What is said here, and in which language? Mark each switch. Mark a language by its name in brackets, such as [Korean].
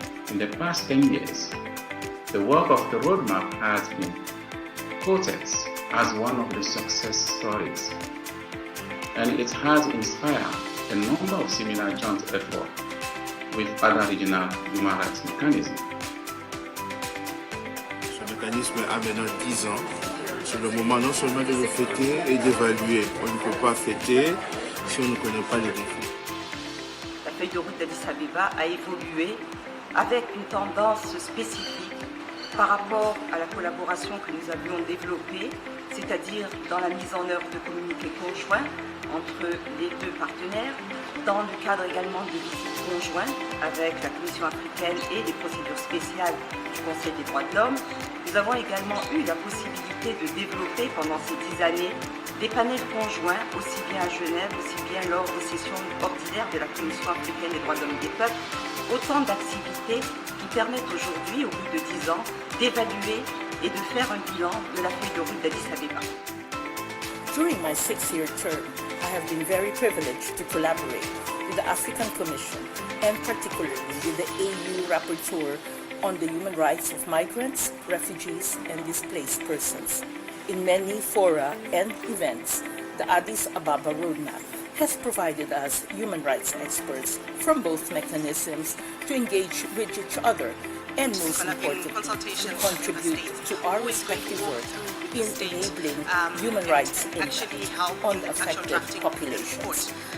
[English] In the past 10 years, the work of the roadmap has been quoted as one of the success stories, and it has inspired a number of similar joint efforts with other regional human rights mechanisms. [French] Ce mécanisme a maintenant 10 ans. C'est le moment non seulement de le fêter et d'évaluer. On ne peut pas fêter si on ne connaît pas les défis. La feuille de route d'Addis Abeba a évolué avec une tendance spécifique par rapport à la collaboration que nous avions développée, c'est-à-dire dans la mise en œuvre de communiqués conjoints entre les deux partenaires, dans le cadre également de visites conjointes avec la Commission africaine et les procédures spéciales du Conseil des droits de l'homme. Nous avons également eu la possibilité de développer pendant ces 10 années des panels conjoints, aussi bien à Genève, aussi bien lors des sessions ordinaires de la Commission africaine des droits de l'homme et des peuples, autant d'activités qui permettent aujourd'hui, au bout de 10 ans, d'évaluer et de faire un bilan de la feuille de route d'Addis Abeba. [English] During my 6-year term, I have been very privileged to collaborate with the African Commission and particularly with the AU Rapporteur on the human rights of migrants, refugees, and displaced persons. In many fora and events, the Addis Ababa Roadmap has provided us human rights experts from both mechanisms to engage with each other and most importantly, to contribute to our respective work in enabling human rights impact on the affected populations.